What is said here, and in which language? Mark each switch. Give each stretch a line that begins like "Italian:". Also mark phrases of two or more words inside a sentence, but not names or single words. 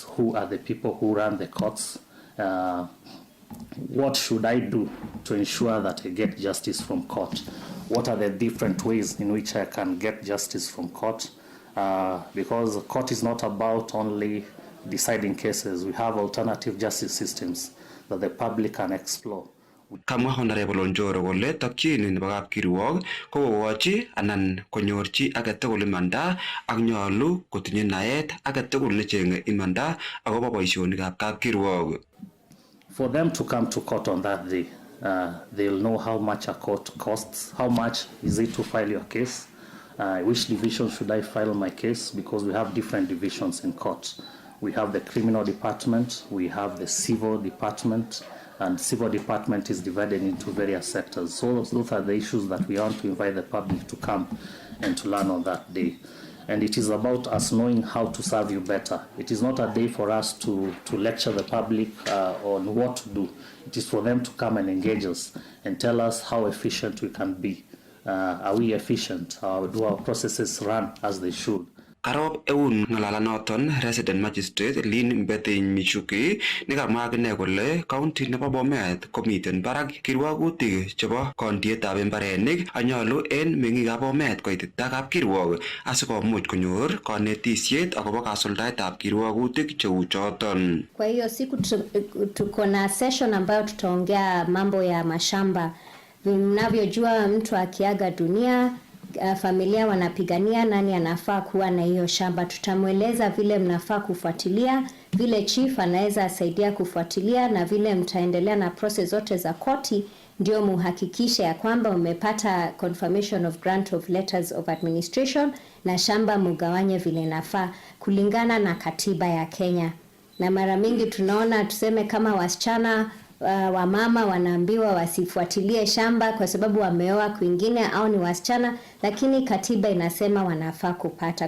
English: Who are the people who run the courts? What should I do to ensure that I get justice from court? What are the different ways in which I can get justice from court? Because the court is not about only deciding cases. We have alternative justice systems that the public can explore.
Kalenjin: Kamwa Honorable Onjoro kole tokyin nebo kapkirwok ko kokochi anan konyorchi age tugul imanda ak nyolu kotinye naet age tugul necheng'e imanda akobo boisionikab kapkirwok.
English: For them to come to court on that day, they'll know how much a court costs, how much is it to file your case, which division should I file my case, because we have different divisions in court. We have the criminal department, we have the civil department, and civil department is divided into various sectors. So those are the issues that we want to invite the public to come and to learn on that day. And it is about us knowing how to serve you better. It is not a day for us to lecture the public on what to do. It is for them to come and engage us and tell us how efficient we can be. Are we efficient? Do our processes run as they should?
Kalenjin: Karop eun ng'alalanoton
English: Resident Magistrate
Kalenjin: Lynn Mbetiny Michuki nekamwa akine kole county nebo Bomet komiten barak kirwogutik chebo kondietab mbarenik anyolu en meng'ikab Bomet koitita kapkirwok asikomuch konyor konetisiet akobo kasuldaetab kirwogutik cheu choton.
Swahili: Kwa hiyo siku tuko na session ambayo tutaongea mambo ya mashamba Mnavyojua mtu akiaga dunia, familia wanapigania nani anafaa kuwa na hiyo shamba. Tutamweleza vile mnafaa kufuatilia, vile chief anaweza saidia kufuatilia, na vile mtaendelea na process zote za koti, ndio muhakikishe ya kwamba umepata
English: confirmation of grant of letters of administration
Swahili: na shamba mugawanye vile nafaa kulingana na katiba ya Kenya. Na mara mingi tunaona tuseme kama wasichana wamama wanaambiwa wasifuatilie shamba kwa sababu wameoa kwingine au ni wasichana, lakini katiba inasema wanafaa kupata.